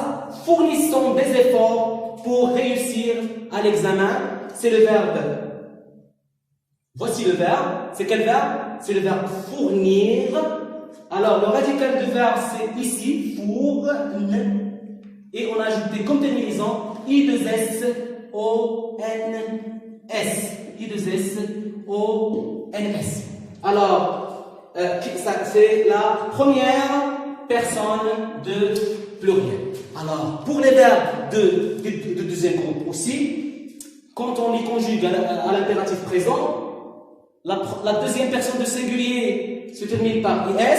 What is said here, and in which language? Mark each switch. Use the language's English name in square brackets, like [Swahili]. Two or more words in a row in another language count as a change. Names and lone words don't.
[French] Fournissons des efforts pour réussir à l'examen. C'est le verbe. Voici le verbe. C'est quel verbe? C'est le verbe fournir. Alors, le radical du verbe, c'est ici, fournir. Et on a ajouté comme terminaison I2S, O-N-S. I2S, O-N-S. Alors, c'est la première personne de pluriel. Alors, pour les verbes de deuxième groupe aussi, quand on les conjugue à l'impératif présent, la deuxième personne de singulier se termine par IS.